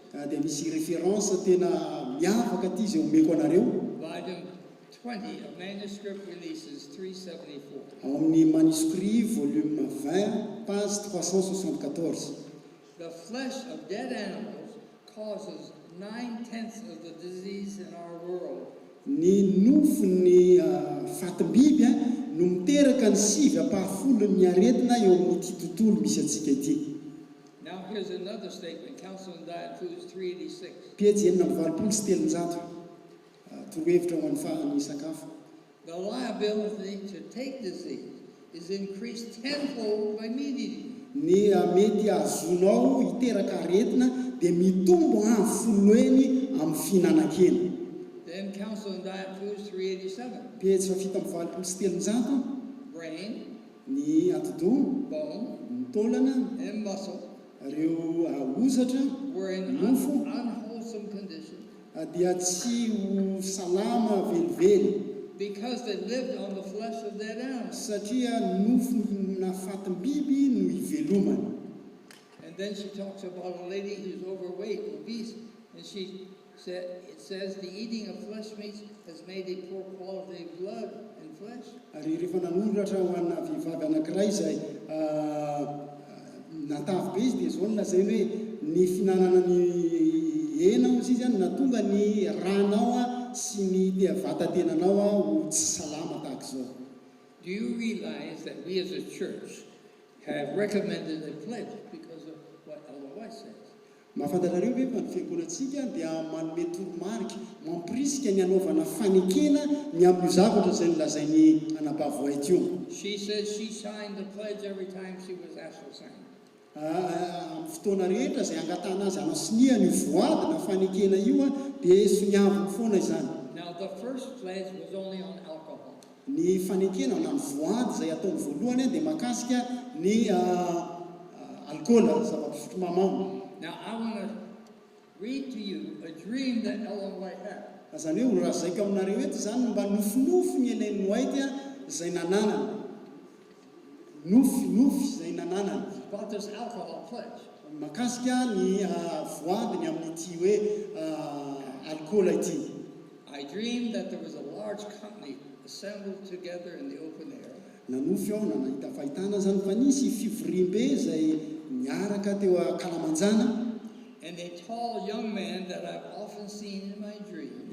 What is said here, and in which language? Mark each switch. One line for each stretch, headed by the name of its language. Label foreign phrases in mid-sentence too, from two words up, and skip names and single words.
Malagasy: Dia misy référence tena miavaka ty izay omeko anareo.
English: Volume 20 of Manuscript Releases 374.
Malagasy: Ao amin'ny manuscrit volume 20 page 374.
English: The flesh of dead animals causes 9/10 of the disease in our world.
Malagasy: Ny nofon'ny fatim-biby no miteraka ny 7/10 aretina eo amin'ity tontolo misy atsika ity.
English: Now here's another statement, Counsel and Diet Foods 386.
Malagasy: Pejy 427. Torohevitra ho an'ny sakafo.
English: The liability to take disease is increased tenfold by meat eating.
Malagasy: Ny mety azonao hiteraka aretina dia mitombo amin'ny foloeny amin'ny fihinanan-kena.
English: Then Counsel and Diet Foods 387.
Malagasy: Pejy 727.
English: Brain,
Malagasy: Ny atidoha,
English: bone,
Malagasy: ny taolana,
English: and muscle
Malagasy: ireo hozatra,
English: were in
Malagasy: nofo
English: unwholesome condition
Malagasy: dia tsy ho salama velively
English: because they lived on the flesh of dead animals.
Malagasy: satria nofona fatim-biby no hivelomany.
English: And then she talks about a lady who's overweight, obese, and it says the eating of flesh meats has made a poor quality of blood and flesh.
Malagasy: Ary rehefa nanondratra ho anna vehivavy anankiray izay natavy be izy dia zao no lazainy hoe ny fihinanana ny hena izy zany natonga ny ranao sy ny vatatenanao ho tsy salama tahaka izao.
English: Do you realize that we as a church have recommended a pledge because of what Ellen White says?
Malagasy: Mahafantatrareo ve fa ny fiangonantsika dia manome toromarika mampirisika ny anaovana fanekena ny amin'ny zavatra izay nolazainy anabavy White io.
English: She says she signed the pledge every time she was asked to sign.
Malagasy: Amin'ny fotoana rehetra izay angatahana azy anasiniany voady na fanekena io dia soniaviny foana izany.
English: Now the first pledge was only on alcohol.
Malagasy: Ny fanekena na ny voady izay ataony voalohany dia makasika ny alkôla, zava-pisotro mamamo.
English: Now I want to read to you a dream that Ellen White had.
Malagasy: Zany hoe razaiko aminareo eto zany mba nofinofy ny Ellen White izay nananany. Nofy izay nananany.
English: About this alcohol pledge.
Malagasy: Makasika ny voadiny amin'ity hoe alkôla ity.
English: I dreamed that there was a large company assembled together in the open air.
Malagasy: Nanofy aho na nahita fahitana zany fa nisy fivoriam-be izay miaraka teo Kalamanjana.
English: And a tall young man that I've often seen in my dreams.